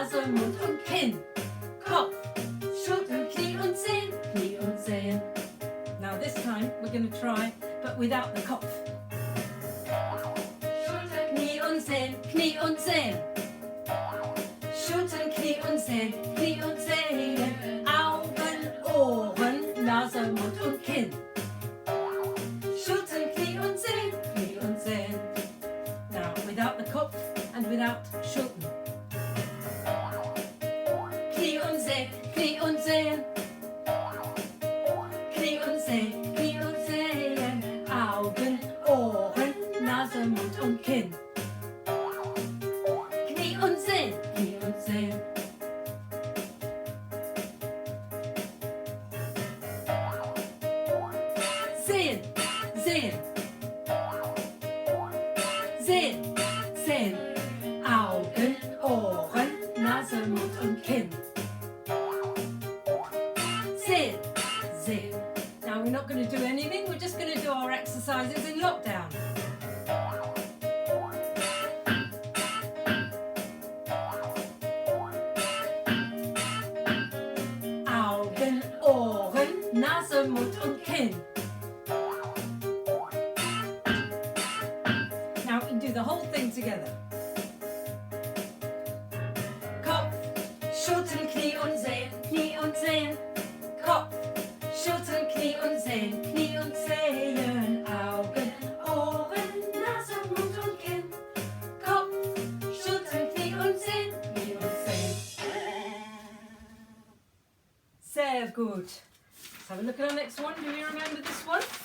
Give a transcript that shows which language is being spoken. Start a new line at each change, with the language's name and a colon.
German: Mund und Kinn. Kopf, Schultern, Knie und Zehen. Knie und Zehen.
English: Now this time we're going to try, but without the Kopf.
German: Schultern, Knie und Zehen. Knie und Zehen. Schultern, Knie und Zehen. Knie und Zehen. Augen, Ohren, Nase, Mund und Kinn. Schultern, Knie und Zehen. Knie und Zehen.
English: Now without the Kopf and without Schultern.
German: Knie und Zehen, Knie und Zehen. Knie und Zehen, Knie und Zehen. Augen, Ohren, Nase, Mund und Kinn. Knie und Zehen, Knie und Zehen. Sehen, sehen. Sehen, sehen. Augen, Ohren, Nase, Mund und Kinn. Sehen, sehen.
English: Now we're not going to do anything, we're just going to do our exercises in lockdown.
German: Augen, Ohren, Nase, Mund und Kinn.
English: Now we can do the whole thing together.
German: Kopf, Schultern, Knie und Zehen, Knie und Zehen. Kopf, Schultern, Knie und Zehen, Knie und Zehen. Augen, Ohren, Nase, Mund und Kinn. Kopf, Schultern, Knie und Zehen, Knie und Zehen. Sehr gut.
English: Let's have a look at our next one. Do you remember this one?